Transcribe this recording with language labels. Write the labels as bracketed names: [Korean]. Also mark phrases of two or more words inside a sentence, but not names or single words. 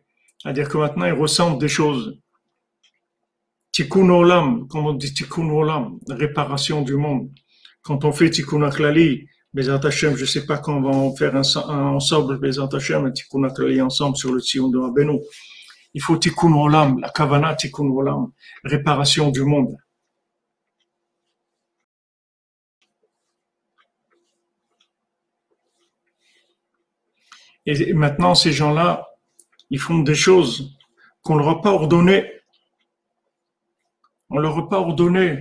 [French] C'est-à-dire que maintenant ils ressentent des choses. [Hebrew] תיקון עולם, [French] comme on dit [Hebrew] תיקון עולם, [French] réparation du monde. Quand on fait [Hebrew] תיקון הכללי, בעזרת השם, [French] je sais pas quand on va en faire un ensemble, [Hebrew] בעזרת השם, [French] un [Hebrew] תיקון הכללי [French] ensemble sur le Tzion de Rabbeinu. Il faut [Hebrew] תיקון עולם, [French] la [Hebrew] כוונה תיקון עולם, [French] réparation du monde. Et maintenant, ces gens-là, ils font des choses qu'on leur a pas ordonnées. On leur a pas ordonné.